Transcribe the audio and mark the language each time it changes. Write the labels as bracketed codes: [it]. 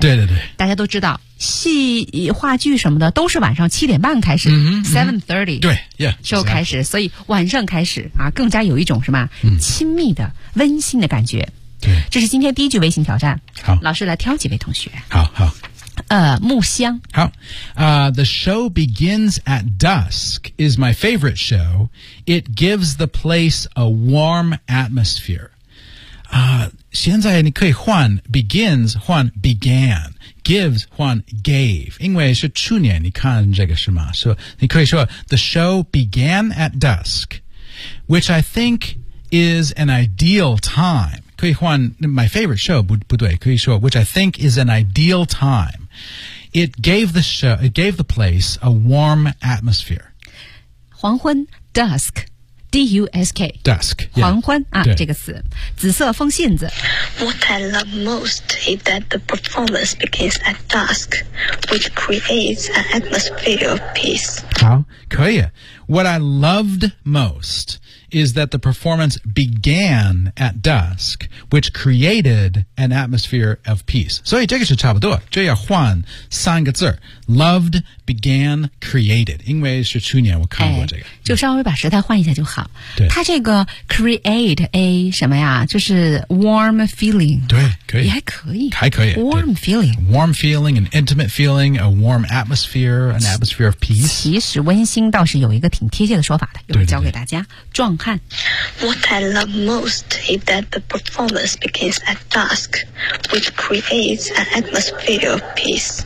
[zh] 对对对大家都知道戏话剧什么的都是晚上七点半开始 7:30 对 show 开始所以晚上开始啊更加有一种什么、亲密的温馨的感觉对这是今天第一句微信挑战好老师来挑几位同学好好木香 [en] 好the show begins at dusk is my favorite show it gives the place a warm atmosphere [zh] 现在你可以换 [en] begins 换 began gives 换 gave [zh] 因为是去年你看这个是吗所以你可以说 [en] the show began at dusk which I think is an ideal time [zh] 可以换 [en] my favorite show [zh] 不对可以说 [en] which I think is an ideal time it gave the show it gave the place a warm atmosphere [zh] 黄昏 duskDUSK [en] Dusk、yeah. [zh] 黄昏啊这个词紫色风信子 [en] What I love most is that the performance begins at dusk which creates an atmosphere of peace [zh] 好可以 [en] What I loved most is that the performance began at dusk which created an atmosphere of peace [zh] 所以这个是差不多这要换三个字 [en] loved began created [zh] 因为是去年我看过这个、就稍微把时态换一下就好对它这个 create a 什么呀就是 warm feeling 对可以也还可以还可以 [en] warm feeling warm feeling an intimate feeling a warm atmosphere an atmosphere of peace [zh] 其实温馨倒是有一个挺贴切的说法的又教给大家壮汉 [en] What I love most is that the performance begins at dusk which creates an atmosphere of peace